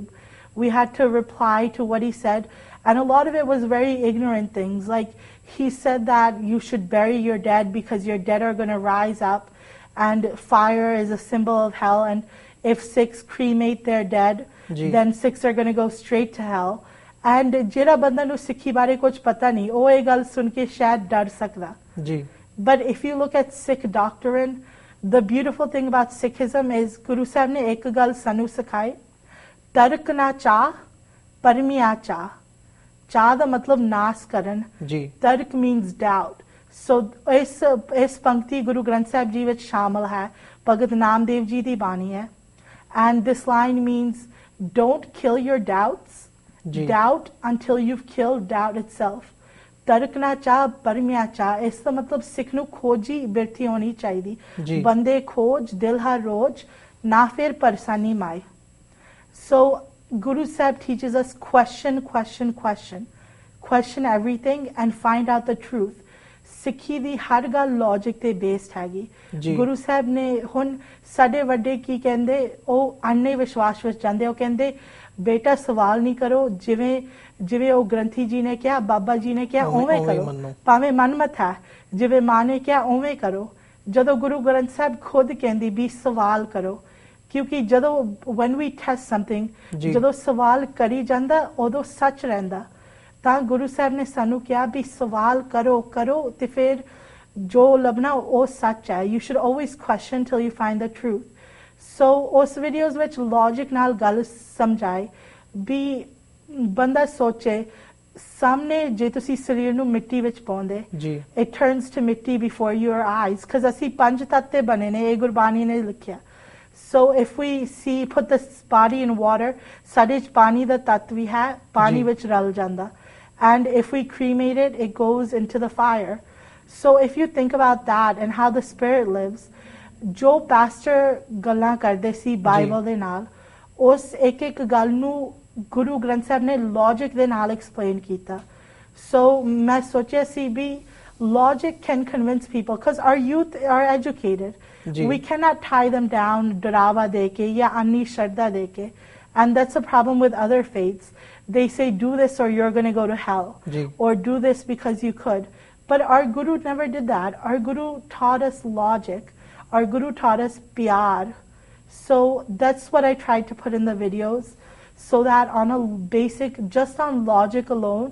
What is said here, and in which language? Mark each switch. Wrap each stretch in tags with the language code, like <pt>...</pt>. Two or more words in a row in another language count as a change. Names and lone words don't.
<en>We had to reply to what he said, and a lot of it was very ignorant things. Like he said that you should bury your dead because your dead are going to rise up, and fire is a symbol of hell, and if Sikhs cremate their dead, then Sikhs are going to go straight to hell.</en> <pa>And ਜਿਹੜਾ ਬੰਦਾ ਨੂੰ ਸਿੱਖੀ ਬਾਰੇ ਕੁਝ ਪਤਾ ਨਹੀਂ, ਉਹ ਇਹ ਗੱਲ ਸੁਣ ਕੇ ਸ਼ਾਇਦ ਡਰ ਸਕਦਾ।</pa> <en>But if you look at Sikh doctrine, the beautiful thing about Sikhism is Guru Sahib</en> <pa>ਨੇ ਇੱਕ ਗੱਲ ਸਾਨੂੰ ਸਿਖਾਈ, ਤਰਕ ਨਾ ਚਾਹ ਪਰਮਿਆ ਚਾਹ। ਚਾਹ ਦਾ ਮਤਲਬ ਨਾਸ ਕਰਨ, ਤਰਕ</pa> <en>means doubt.</en> <pa>So ਇਸ ਪੰਕਤੀ ਗੁਰੂ ਗ੍ਰੰਥ ਸਾਹਿਬ ਜੀ ਵਿੱਚ ਸ਼ਾਮਲ ਹੈ, ਭਗਤ ਨਾਮਦੇਵ ਜੀ ਦੀ ਬਾਣੀ ਹੈ।</pa> <en>And this line means don't kill your doubts, doubt until you've killed doubt itself.</en> <pa>ਤਰਕ ਨਾ ਚਾਹ ਪਰਮਿਆ ਚਾਹ, ਇਸ ਦਾ ਮਤਲਬ ਸਿੱਖ ਨੂੰ ਖੋਜੀ ਬਿਰਤੀ ਹੋਣੀ ਚਾਹੀਦੀ। ਬੰਦੇ ਖੋਜ ਦਿਲ ਹਰ ਰੋਜ਼, ਨਾ ਫਿਰ ਪਰੇਸ਼ਾਨੀ ਮਾਏ।</pa> <en>So Guru Sahib teaches us question everything and find out the truth.</en> <pa>ਸਿੱਖੀ ਦੀ ਹਰ ਗੱਲ ਲੌਜਿਕ ਤੇ ਬੇਸਡ ਹੈਗੀ। ਗੁਰੂ ਸਾਹਿਬ ਨੇ ਹੁਣ ਸਾਡੇ ਵੱਡੇ ਕੀ ਕਹਿੰਦੇ, ਉਹ ਅੰਨੇ ਵਿਸ਼ਵਾਸ ਵਿੱਚ ਜਾਂਦੇ। ਉਹ ਕਹਿੰਦੇ ਬੇਟਾ ਸਵਾਲ ਨਹੀਂ ਕਰੋ, ਜਿਵੇਂ ਉਹ ਗ੍ਰੰਥੀ ਜੀ ਨੇ ਕਿਹਾ, ਬਾਬਾ ਜੀ ਨੇ ਕਿਹਾ, ਉਵੇਂ ਕਰੋ। ਭਾਵੇਂ ਮਨਮਤ ਹੈ, ਜਿਵੇਂ ਮਾਂ ਨੇ ਕਿਹਾ ਉਵੇਂ ਕਰੋ, ਜਦੋਂ ਗੁਰੂ ਗ੍ਰੰਥ ਸਾਹਿਬ ਖੁਦ ਕਹਿੰਦੀ ਵੀ ਸਵਾਲ ਕਰੋ, ਕਿਉਂਕਿ ਜਦੋਂ</pa> <en>when we test something,</en> <pa>ਜਦੋਂ ਸਵਾਲ ਕਰੀ ਜਾਂਦਾ ਉਦੋਂ ਸੱਚ ਰਹਿੰਦਾ। ਤਾਂ ਗੁਰੂ ਸਾਹਿਬ ਨੇ ਸਾਨੂੰ ਕਿਹਾ ਵੀ ਸਵਾਲ ਕਰੋ ਤੇ ਫਿਰ ਜੋ ਲੱਭਣਾ ਉਹ ਸੱਚ ਹੈ।</pa> <en>You should always question till you find the truth.</en> <pa>So ਉਸ ਵੀਡੀਓਜ਼ ਵਿੱਚ ਲੌਜਿਕ ਨਾਲ ਗੱਲ ਸਮਝਾਏ ਵੀ ਬੰਦਾ ਸੋਚੇ ਸਾਹਮਣੇ ਜੇ ਤੁਸੀਂ ਸਰੀਰ ਨੂੰ ਮਿੱਟੀ ਵਿੱਚ ਪਾਉਂਦੇ,</pa> <en>it turns to</en> <pa>ਮਿੱਟੀ</pa> <en>before your eyes, because</en> <pa>ਅਸੀਂ ਪੰਜ ਤੱਤ ਤੇ ਬਣੇ ਨੇ, ਇਹ ਗੁਰਬਾਣੀ ਨੇ ਲਿਖਿਆ।</pa> <en>So if we put this body in water,</en> <pa>ਸਾਡੇ ਚ ਪਾਣੀ ਦਾ ਤੱਤ ਵੀ ਹੈ, ਪਾਣੀ ਵਿੱਚ ਰਲ ਜਾਂਦਾ।</pa> <en>And if we cremate it, it goes into the fire. So if you think about that and how the spirit lives,</en> <pa>ਜੋ pastor ਗੱਲਾਂ ਕਰਦੇ ਸੀ ਬਾਈਬਲ ਦੇ ਨਾਲ, ਉਸ ਇੱਕ ਗੱਲ ਨੂੰ ਗੁਰੂ ਗ੍ਰੰਥ ਸਾਹਿਬ ਨੇ logic ਦੇ ਨਾਲ explain ਕੀਤਾ।</pa> <en>So</en> <pa>ਮੈਂ ਸੋਚਿਆ ਸੀ ਵੀ</pa> <en>logic can convince people, because our youth are educated. We cannot tie them down</en> <pa>ਡਰਾਵਾ ਦੇ ਕੇ ਜਾਂ ਅੰਨੀ ਸ਼ਰਧਾ ਦੇ ਕੇ,</pa> <en>and that's a problem with other faiths. They say do this or you're going to go to hell, or do this because you could. But our Guru never did that. Our Guru taught us logic. Our Guru taught us pyar. So that's what I tried to put in the videos, so that on a basic, just on logic alone,</en>